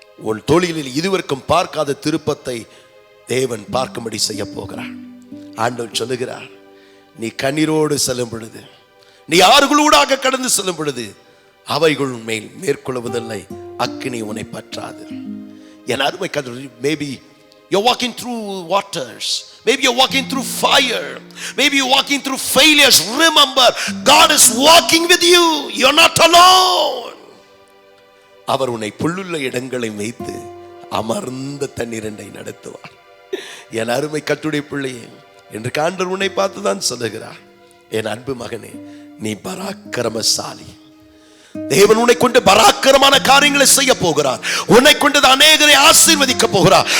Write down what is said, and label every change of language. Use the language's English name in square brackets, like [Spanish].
[Tamil] உன் தொழிலில் இதுவரைக்கும் பார்க்காத திருப்பத்தை தேவன் பார்க்கும்படி செய்ய போகிறார். ஆண்டவர் சொல்லுகிறார், நீ கண்ணீரோடு செல்லும் பொழுது, நீ ஆறுகளூடாக கடந்து செல்லும் பொழுது அவைகள் மேல் மேற்கொள்வதில்லை, அக்கினி உன்னை பற்றாது. என் அருமை கர்த்தர், [English] Maybe you're walking through waters, maybe you're walking through fire, maybe you're walking through failures. Remember, God is walking with you. You're not alone. [Tamil] அவர் உன்னை புல்லுள்ள இடங்களை வைத்து அமர்ந்த தண்ணீரை நடத்துவார். என் அருமை கர்த்தருடைய பிள்ளையே, என்று ஆண்டவர் உன்னை பார்த்து தான் சொல்லுகிறார், என் அன்பு மகனே, நீ பராக்கிரமசாலி. தேவன் உன்னை கொண்டு பராக்கிரமான காரியங்களை செய்ய போகிறார். உன்னை கொண்டு அநேகரை ஆசீர்வதிக்க போகிறார்.